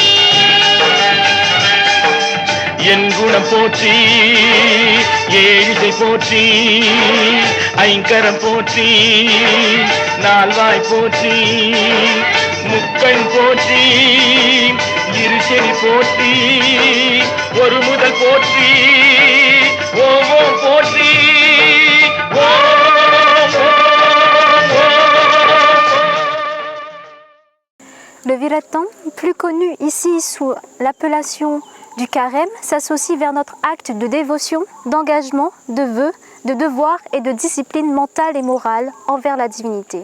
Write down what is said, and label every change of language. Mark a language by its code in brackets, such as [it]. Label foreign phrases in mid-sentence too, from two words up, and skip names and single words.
[ta] என் குணம் போற்றி, ஏழிசை போற்றி, ஐங்கரம் போற்றி, நால்வாய் போற்றி, முக்கண் போற்றி, இருசெவி போற்றி, ஒரு முதல் போற்றி, ஓம் போற்றி, [fr] Le Viraton, plus connu ici sous l'appellation du carême, s'associe vers notre acte de dévotion, d'engagement, de vœux, de devoir et de discipline mentale et morale envers la divinité.